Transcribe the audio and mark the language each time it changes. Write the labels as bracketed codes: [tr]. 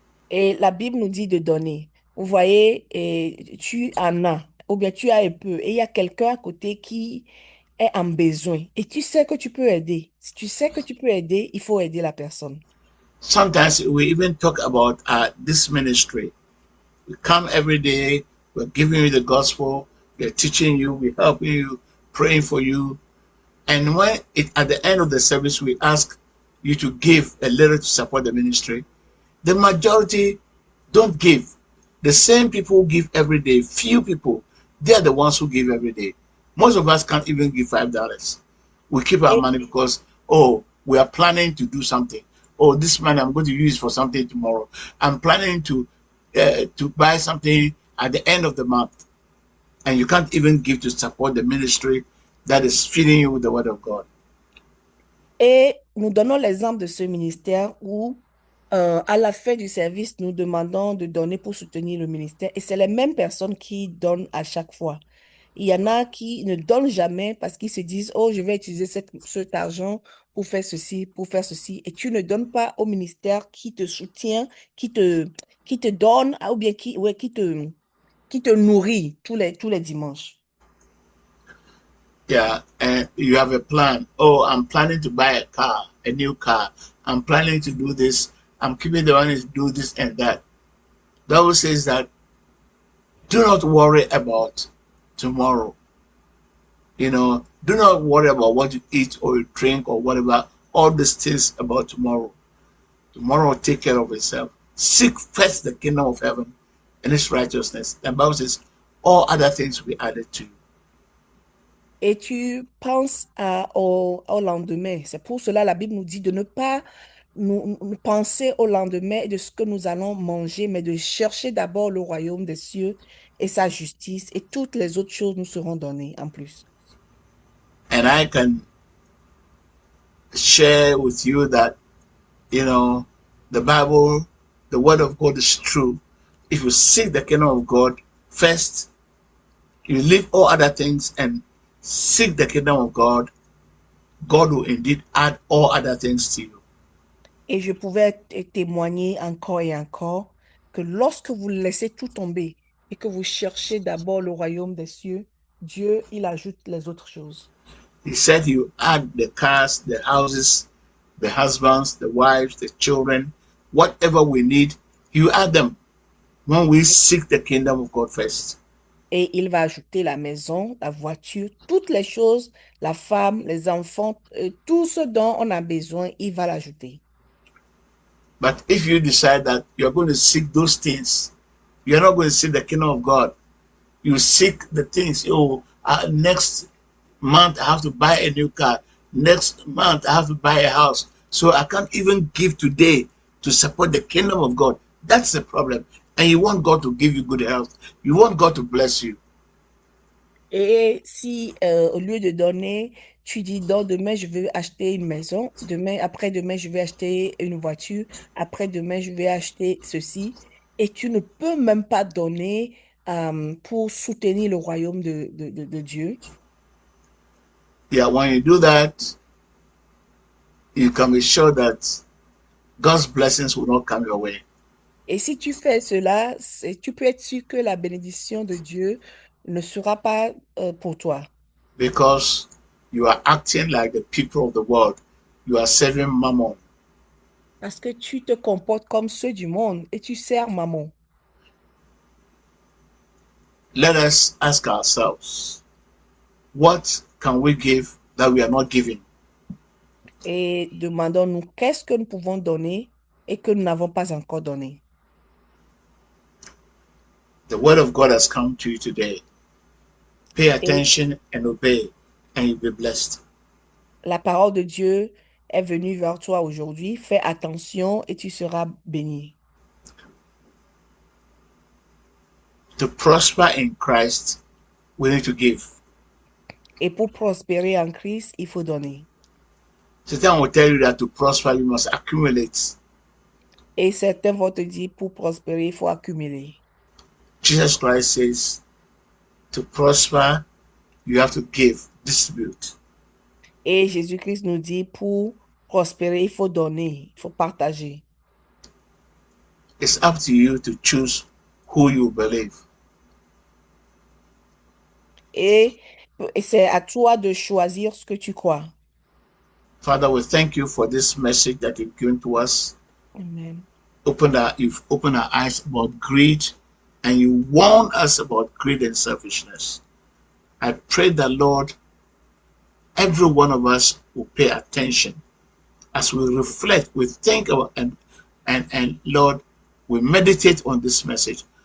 [fr] Et la Bible nous dit de donner. Vous voyez, et tu en as, ou bien tu as un peu, et il y a quelqu'un à côté qui est en besoin. Et tu sais que tu peux aider. Si tu sais que tu peux aider, il faut aider la personne. [en] Sometimes we even talk about this ministry. We come every day, we're giving you the gospel, we're teaching you, we're helping you, praying for you. And when at the end of the service, we ask you to give a little to support the ministry, the majority don't give. The same people who give every day, few people, they are the ones who give every day. Most of us can't even give $5. We keep our [fr] Et, [en] money because, oh, we are planning to do something. Oh, this money I'm going to use for something tomorrow. I'm planning to buy something at the end of the month. And you can't even give to support the ministry that is feeding you with the word of God. [fr] et nous donnons l'exemple de ce ministère où, à la fin du service, nous demandons de donner pour soutenir le ministère. Et c'est les mêmes personnes qui donnent à chaque fois. Il y en a qui ne donnent jamais parce qu'ils se disent, oh, je vais utiliser cet argent pour faire ceci, pour faire ceci. Et tu ne donnes pas au ministère qui te soutient, qui te donne, ou bien qui te nourrit tous les dimanches. [en] Yeah, and you have a plan. Oh, I'm planning to buy a car, a new car. I'm planning to do this. I'm keeping the money to do this and that. The Bible says that do not worry about tomorrow. You know, do not worry about what you eat or you drink or whatever. All these things about tomorrow. Tomorrow will take care of itself. Seek first the kingdom of heaven and its righteousness. The Bible says, all other things will be added to you. [fr] Et tu penses au lendemain. C'est pour cela la Bible nous dit de ne pas nous penser au lendemain de ce que nous allons manger, mais de chercher d'abord le royaume des cieux et sa justice, et toutes les autres choses nous seront données en plus. [en] And I can share with you that, the Bible, the Word of God is true. If you seek the kingdom of God first, you leave all other things and seek the kingdom of God, God will indeed add all other things to you. [fr] Et je pouvais témoigner encore et encore que lorsque vous laissez tout tomber et que vous cherchez d'abord le royaume des cieux, Dieu, il ajoute les autres choses. [en] He said he will add the cars, the houses, the husbands, the wives, the children, whatever we need, he will add them when we seek the kingdom of God first. [fr] Et il va ajouter la maison, la voiture, toutes les choses, la femme, les enfants, tout ce dont on a besoin, il va l'ajouter. [en] But if you decide that you're going to seek those things, you're not going to seek the kingdom of God. You seek the things, next month I have to buy a new car. Next month I have to buy a house. So I can't even give today to support the kingdom of God. That's the problem. And you want God to give you good health. You want God to bless you. [fr] Et si au lieu de donner, tu dis donc demain je vais acheter une maison, après-demain je vais acheter une voiture, après-demain je vais acheter ceci, et tu ne peux même pas donner pour soutenir le royaume de Dieu. [en] Yeah, when you do that, you can be sure that God's blessings will not come your way. [fr] Et si tu fais cela, tu peux être sûr que la bénédiction de Dieu ne sera pas pour toi. [en] Because you are acting like the people of the world. You are serving mammon. [fr] Parce que tu te comportes comme ceux du monde et tu sers maman. [en] Let us ask ourselves, what can we give that we are not giving? [fr] Et demandons-nous qu'est-ce que nous pouvons donner et que nous n'avons pas encore donné. [en] The word of God has come to you today. Pay attention and obey, and you'll be blessed. [fr] La parole de Dieu est venue vers toi aujourd'hui. Fais attention et tu seras béni. [en] To prosper in Christ, we need to give. [fr] Et pour prospérer en Christ, il faut donner. [en] Satan will tell you that to prosper, you must accumulate. [fr] Et certains vont te dire, pour prospérer, il faut accumuler. [en] Jesus Christ says, to prosper, you have to give, distribute. [fr] Et Jésus-Christ nous dit, pour prospérer, il faut donner, il faut partager. [en] It's up to you to choose who you believe. [fr] Et c'est à toi de choisir ce que tu crois. [en] Father, we thank you for this message that you've given to us. Amen. You've opened our eyes about greed, and you warn us about greed and selfishness. I pray that, Lord, every one of us will pay attention as we reflect, we think about, and Lord, we meditate on this message.